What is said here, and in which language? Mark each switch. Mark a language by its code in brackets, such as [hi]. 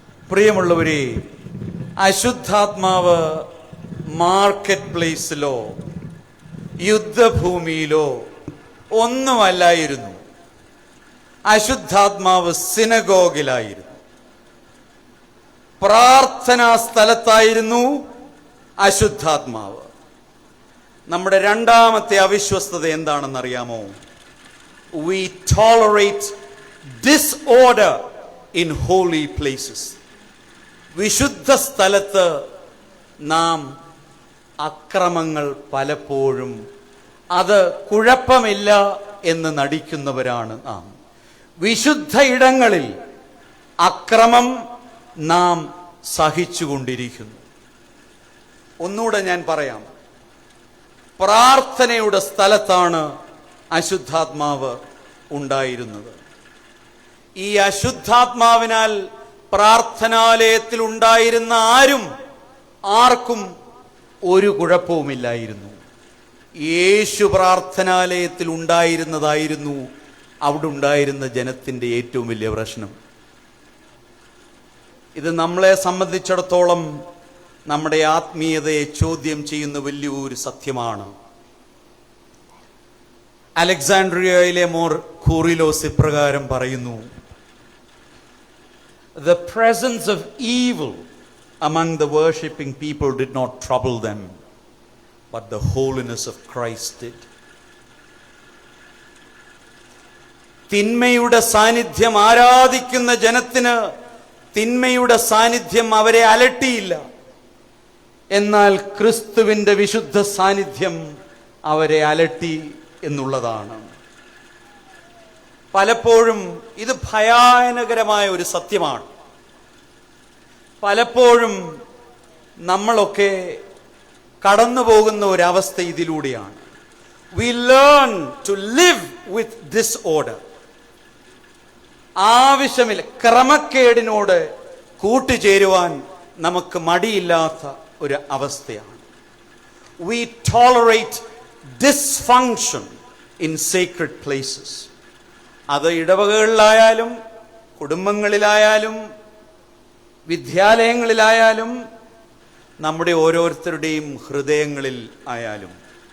[ml] പ്രിയമുള്ളവരെ, അശുദ്ധാത്മാവ് മാർക്കറ്റ് പ്ലേസിലോ യുദ്ധഭൂമിയിലോ ഒന്നുമല്ലായിരുന്നു. അശുദ്ധാത്മാവ് സിനഗോഗിലായിരുന്നു, പ്രാർത്ഥനാ സ്ഥലത്തായിരുന്നു അശുദ്ധാത്മാവ്. നമ്മുടെ രണ്ടാമത്തെ അവിശ്വസ്തത എന്താണെന്നറിയാമോ? [en] We tolerate disorder in holy places. [ml] വിശുദ്ധ സ്ഥലത്ത് നാം അക്രമങ്ങൾ പലപ്പോഴും അത് കുഴപ്പമില്ല എന്ന് നടിക്കുന്നവരാണ് നാം. വിശുദ്ധ ഇടങ്ങളിൽ അക്രമം നാം സഹിച്ചുകൊണ്ടിരിക്കുന്നു. ഒന്നുകൂടെ ഞാൻ പറയാം, പ്രാർത്ഥനയുടെ സ്ഥലത്താണ് അശുദ്ധാത്മാവ് ഉണ്ടായിരുന്നത്. ഈ അശുദ്ധാത്മാവിനാൽ പ്രാർത്ഥനാലയത്തിൽ ഉണ്ടായിരുന്ന ആർക്കും ഒരു കുഴപ്പവുമില്ലായിരുന്നു. യേശു പ്രാർത്ഥനാലയത്തിൽ ഉണ്ടായിരുന്നതായിരുന്നു അവിടെ ഉണ്ടായിരുന്ന ജനത്തിൻ്റെ ഏറ്റവും വലിയ പ്രശ്നം. ഇത് നമ്മളെ സംബന്ധിച്ചിടത്തോളം നമ്മുടെ ആത്മീയതയെ ചോദ്യം ചെയ്യുന്ന വലിയൊരു സത്യമാണ്. അലക്സാൻഡ്രിയയിലെ മോർ കൂറിലോസ് ഇപ്രകാരം പറയുന്നു: [en] The presence of evil among the worshipping people did not trouble them, but the holiness of Christ did. [ml] തിന്മയുടെ സാന്നിധ്യം ആരാധിക്കുന്ന ജനത്തിന് തിന്മയുടെ സാന്നിധ്യം അവരെ അലട്ടിയില്ല. എന്നാൽ ക്രിസ്തുവിന്റെ വിശുദ്ധ സാന്നിധ്യം അവരെ അലട്ടി എന്നുള്ളതാണ്. പലപ്പോഴും ഇത് ഭയാനകരമായ ഒരു സത്യമാണ്. പലപ്പോഴും നമ്മളൊക്കെ കടന്നു പോകുന്ന ഒരവസ്ഥ ഇതിലൂടെയാണ്. [en] We learn to live with disorder. [ml] ആവശ്യമില്ല, ക്രമക്കേടിനോട് കൂട്ടുചേരുവാൻ നമുക്ക് മടിയില്ലാത്ത ഒരു അവസ്ഥയാണ്. [en] We tolerate dysfunction in sacred places. [ml] അത് ഇടവകകളിലായാലും കുടുംബങ്ങളിലായാലും വിദ്യാലയങ്ങളിലായാലും നമ്മുടെ ഓരോരുത്തരുടെയും ഹൃദയങ്ങളിൽ ആയാലും.